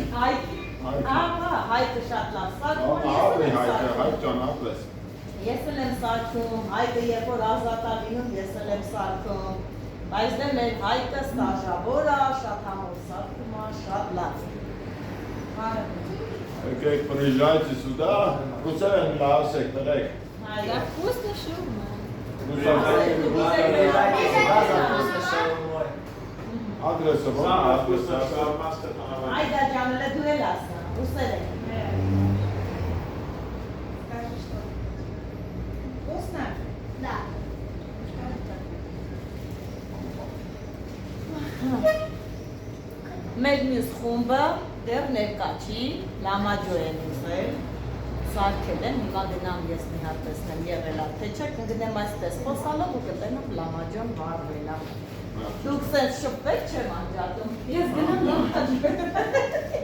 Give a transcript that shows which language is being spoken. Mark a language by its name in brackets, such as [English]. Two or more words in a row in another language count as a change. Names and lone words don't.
[Armenian] Ահա, հայկը շատ լավ սարքում, Հայք ջան, ապրես։ ես էլ եմ սարքում, հայկը երբ որ ազատ է լինում, ես էլ եմ սարքում, բայց դե մեր հայկը ստաժավոր է, շատ համով սարքում է, շատ լավ։ Եկեք [Russian] приезжайте сюда, русские ласек, трек. Я вкусно шаурма. [Turkish] Adresa var mı? [Armenian] Այդա ջանելը դու էլ ասա, ուսեր եք։ Вкусно? [Russian] Да. [Armenian] Մեր մյուս խումբը դեռ ներկա չի, լամաջո են ուզել, սարքել են, հիմա գնամ ես մի հատ տեսնեմ եղել ա, թե չէ կգնեմ այստես խոսալով ու կտենամ լամաջոն վարվել ա։ Դուք սենց շպվեք չեմ անջատում, ես գնամ լամաջոյ։